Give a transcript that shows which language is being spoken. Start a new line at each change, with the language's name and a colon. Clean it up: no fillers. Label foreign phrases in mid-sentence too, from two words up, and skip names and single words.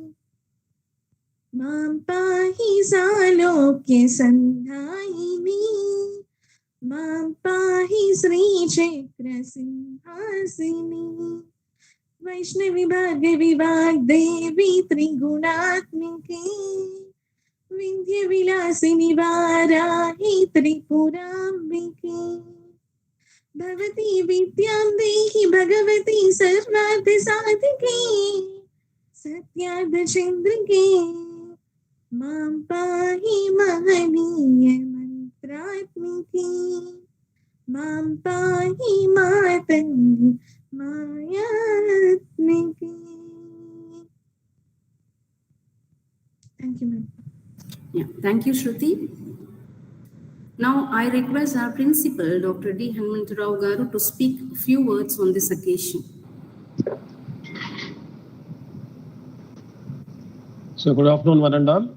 Sanskrit: మాం పాహి సాలోక్య సంధాయిని మాం పాహి శ్రీచక్ర సింహాసిని వైష్ణవి భార్గవి వాగ్దేవి త్రిగుణాత్మికే వింధ్య విలాసిని వారాహి త్రిపురాంబికే भवती विद्यां देहि भगवती सर्वार्थ साधिके सत्यार्थ चंद्रिके मां पाहि महनीय मंत्रात्मिके मां पाहि मातंगी मायात्मिके.
English: Thank you, ma'am. Yeah, thank you, Shruti. Now, I request our principal, Dr. Dhinman garu, to speak a few words on this occasion. So, good afternoon, one and all.